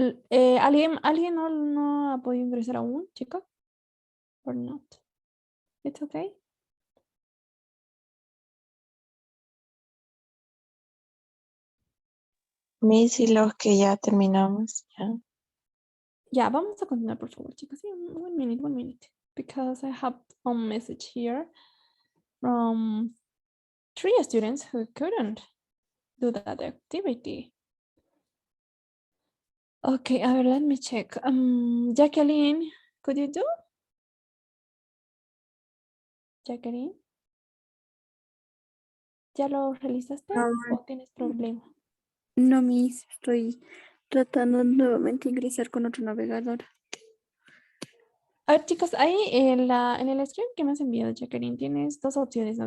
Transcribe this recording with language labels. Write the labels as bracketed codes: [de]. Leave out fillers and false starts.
[es] ¿Alguien no ha podido ingresar aún, chicos? [en] Or not? It's okay. [es] Miss y los que ya terminamos, ya. Ya, vamos a continuar, por favor, chicos. [en] Sí, 1 minute, because I have a message here from 3 students who couldn't do that activity. Okay, [es] a ver, [en] let me check. Jacqueline, could you do? [es] Jacqueline, ¿ya lo realizaste o tienes problema? No, Miss, estoy tratando nuevamente de ingresar con otro navegador. A ver, chicos, ahí en el screen que me has enviado, Jacqueline, tienes 2 opciones, ¿no?